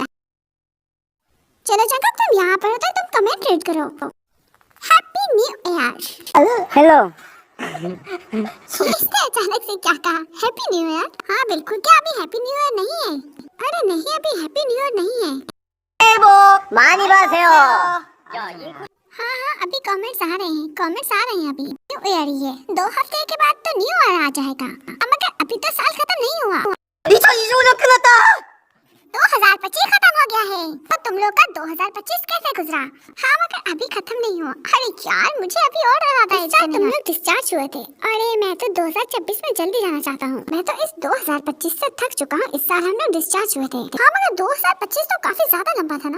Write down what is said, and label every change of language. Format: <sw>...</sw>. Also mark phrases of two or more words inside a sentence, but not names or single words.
<hi>चलो जंगल, तुम यहाँ पर हो तो तुम कमेंट रीड करो।</hi> <en>Happy New Year.</en> <hi>हेलो। इसने अचानक से क्या कहा?</hi> <en>Happy New Year?</en> <hi>हाँ बिल्कुल, क्या अभी</hi> <en>Happy New Year</en> <hi>नहीं है? अरे नहीं, अभी</hi> <en>Happy New Year</en> <hi>नहीं है।</hi> <ko>많이 마세요.</ko> <hi>हाँ हाँ, अभी कमेंट्स आ रहे हैं अभी।</hi> <en>New Year</en> <hi>ही है, 2 हफ्ते के बाद तो</hi> <en>New Year</en> <hi>आ जाएगा। मगर अभी तो साल खत्म नहीं हुआ।</hi> <ko>2025년 끝났다.</ko> <hi>2025 खत्म हो गया है। तो तुम लोग का 2025 कैसे गुजरा? हाँ मगर अभी खत्म नहीं हुआ। अरे यार, मुझे अभी और आता है। तुम लोग डिस्चार्ज हुए थे। अरे मैं तो 2026 में जल्दी जाना चाहता हूँ। मैं तो इस 2025 से थक चुका हूँ। इस साल हम लोग डिस्चार्ज हुए थे। हाँ मगर 2025 तो काफी ज्यादा लंबा था ना?</hi>